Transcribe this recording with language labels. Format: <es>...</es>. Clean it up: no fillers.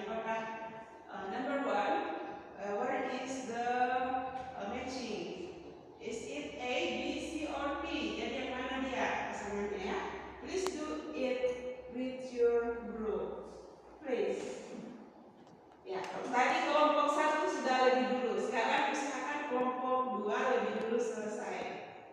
<id>Apakah</id> <en>number one, where is the matching? Is it A, B, C, or D?</en> <id>Jadi yang mana dia pasangannya ya?</id> <en>Please do it with your group, please.</en> <id>Ya, tadi kelompok 1 sudah lebih dulu. Sekarang usahakan kelompok 2 lebih dulu selesai.</id>